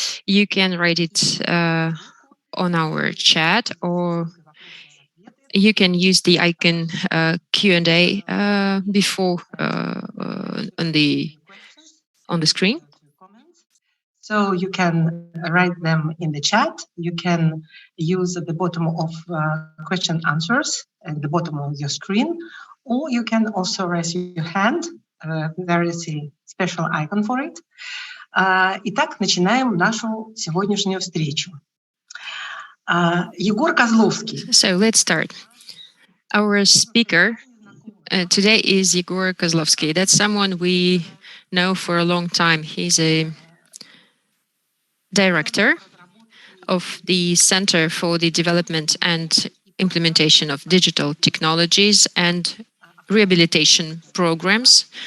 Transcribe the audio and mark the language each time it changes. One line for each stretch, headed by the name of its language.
English: You can write it on our chat, or you can use the icon Q&A before on the screen. So you can write them in the chat. You can use at the bottom of question answers at the bottom of your screen, or you can also raise your hand. There is a special icon for it.
Russian: Итак, начинаем нашу сегодняшнюю встречу. Егор Козловский.
English: So let's start. Our speaker today is Yegor Kozlovsky. That's someone we know for a long time. He's a director of the Center for the Development and Implementation of Digital Technologies and Rehabilitation Programs.